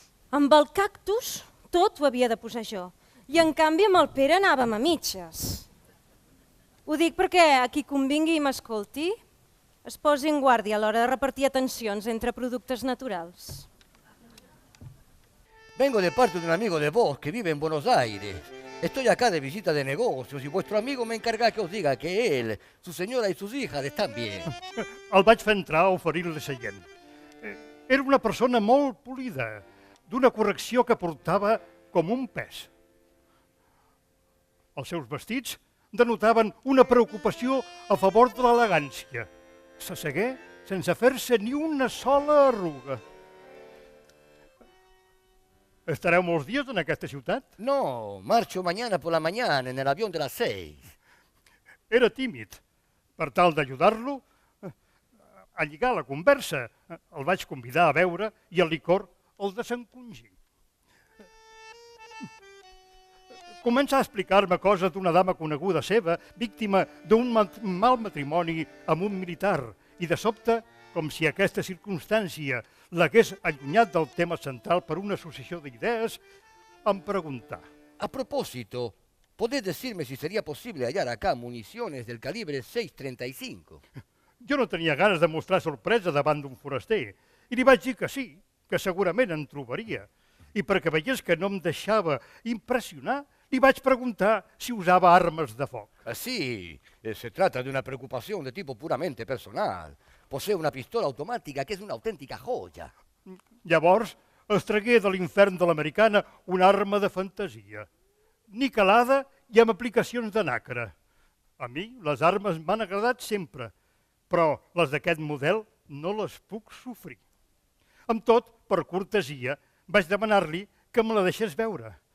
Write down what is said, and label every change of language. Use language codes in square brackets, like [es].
[ca] Amb el cactus tot ho havia de posar jo, i en canvi amb el Pere anàvem a mitges. Ho dic perquè a qui convingui i m'escolti es posi en guàrdia a l'hora de repartir atencions entre productes naturals. [es] Vengo de parte de un amigo de vos que vive en Buenos Aires. Estoy acá de visita de negocios y vuestro amigo me encarga que os diga que él, su señora y sus hijas están bien. [ca] El vaig fer entrar a oferir-li seient. Era una persona molt polida, d'una correcció que portava com un pes. Els seus vestits denotaven una preocupació a favor de l'elegància. S'assegué sense fer-se ni una sola arruga. Estareu molts dies en aquesta ciutat? [es] No, marcho mañana por la mañana en el avión de las 6. [ca] Era tímid. Per tal d'ajudar-lo a lligar la conversa, el vaig convidar a beure i el licor el desencongí. Comença a explicar-me coses d'una dama coneguda seva, víctima d'un mal matrimoni amb un militar, i de sobte, com si aquesta circumstància l'hagués allunyat del tema central per una associació d'idees, em preguntà. [es] A propósito, ¿podés decirme si sería posible hallar acá municiones del calibre 6.35? [ca] Jo no tenia ganes de mostrar sorpresa davant d'un foraster, i li vaig dir que sí, que segurament en trobaria. I perquè veiés que no em deixava impressionar, li vaig preguntar si usava armes de foc. [es] Sí, se trata de una preocupación de tipo puramente personal. Posee una pistola automática que es una auténtica joya. [ca] Llavors, es tragué de l'infern de l'americana una arma de fantasia, niquelada i amb aplicacions de nacre. A mi les armes m'han agradat sempre, però les d'aquest model no les puc sofrir. Amb tot, per cortesia, vaig demanar-li que me la deixés veure.